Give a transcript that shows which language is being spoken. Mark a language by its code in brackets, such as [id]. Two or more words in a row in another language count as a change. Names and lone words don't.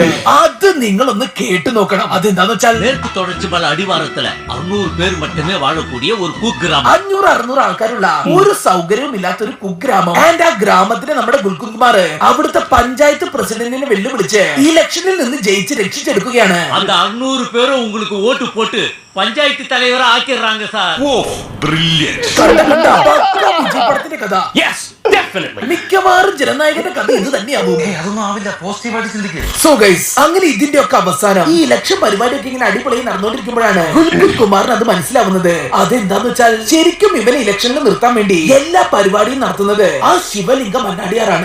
[ml] അത് നിങ്ങളൊന്ന് കേട്ടു നോക്കണം. അതെന്താന്ന് വെച്ചാൽ അടിവാരത്തില് 600 പേർ മറ്റമേ വാഴക്കൂടിയ ഒരു കുഗ്രാമം. 500-600 ആൾക്കാരുള്ള ഒരു സൗകര്യവും ഇല്ലാത്ത ഒരു കുഗ്രാമം. ആൻഡ് ആ ഗ്രാമത്തിനെ നമ്മുടെ ഗുൽകുന്ദ് കുമാർ അവിടുത്തെ പഞ്ചായത്ത് പ്രസിഡന്റിനെ വെല്ലുവിളിച്ച് ഇലക്ഷനിൽ നിന്ന് ജയിച്ച് രക്ഷിച്ചെടുക്കുകയാണ്. [ta] அந்த 600 பேரும் உங்களுக்கு ஓட்டு போட்டு பஞ்சாயத்து தலைவரை ஆக்கிடுறாங்க சார். [en] Oh brilliant. [ml] വിജയപടത്തിന്റെ കഥ മിക്കവാറും ജനനായകന്റെ കഥ ഇത് തന്നെയാവും. [en] so guys, [ml] അങ്ങനെ ഇതിന്റെ ഒക്കെ അവസാനം ഈ ഇലക്ഷൻ പരിപാടിയൊക്കെ ഇങ്ങനെ അടിപൊളിയായി നടന്നുകൊണ്ടിരിക്കുമ്പോഴാണ് ഗുൽകുന്ദ് കുമാറിന് അത് മനസ്സിലാവുന്നത്. അതെന്താന്ന് വെച്ചാൽ ശരിക്കും ഇവനെ ഇലക്ഷനിൽ നിർത്താൻ വേണ്ടി എല്ലാ പരിപാടിയും നടത്തുന്നത് ആ ശിവലിംഗം മന്നാടിയാറാണ്.